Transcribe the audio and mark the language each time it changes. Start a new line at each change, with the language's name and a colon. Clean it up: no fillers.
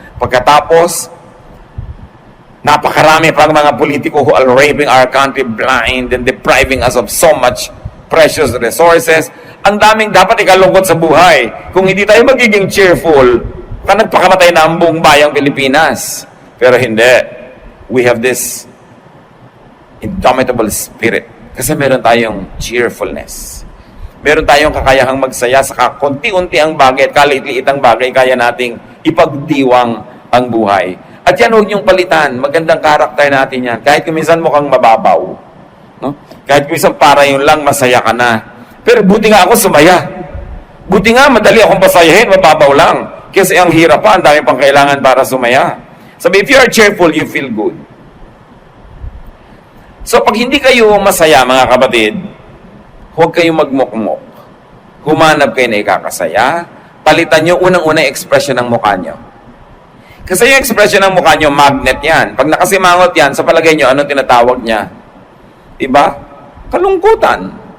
Filipino: Pagkatapos, napakarami pang mga politiko
English: who are raping our country blind and depriving us of so much precious resources.
Filipino: Ang daming dapat ikalungkot sa buhay. Kung hindi tayo magiging cheerful, nagpakamatay na ang buong bayang Pilipinas. Pero hindi.
English: We have this indomitable spirit.
Filipino: Kasi meron tayong cheerfulness. Meron tayong kakayahang magsaya sa konti-unti ang bagay at kalit-liit ang bagay, kaya nating ipagdiwang ang buhay. At yan, huwag niyong palitan. Magandang karakter natin yan. Kahit kuminsan mukhang mababaw. No? Kahit kuminsan para yun lang, masaya ka na. Pero buti nga ako sumaya. Buti nga, madali akong pasayahin, mababaw lang. Kasi ang hirap pa, ang dami pang kailangan para sumaya.
English: Sabi, if you are cheerful, you feel good.
Filipino: So, pag hindi kayo masaya, mga kapatid, huwag kayong magmukmok. Humanap kayo na ikakasaya. Palitan nyo unang-unang expression ng mukha nyo. Kasi yung expression ng mukha nyo, magnet yan. Pag nakasimangot yan, sa palagay nyo, anong tinatawag niya? Diba? Kalungkutan.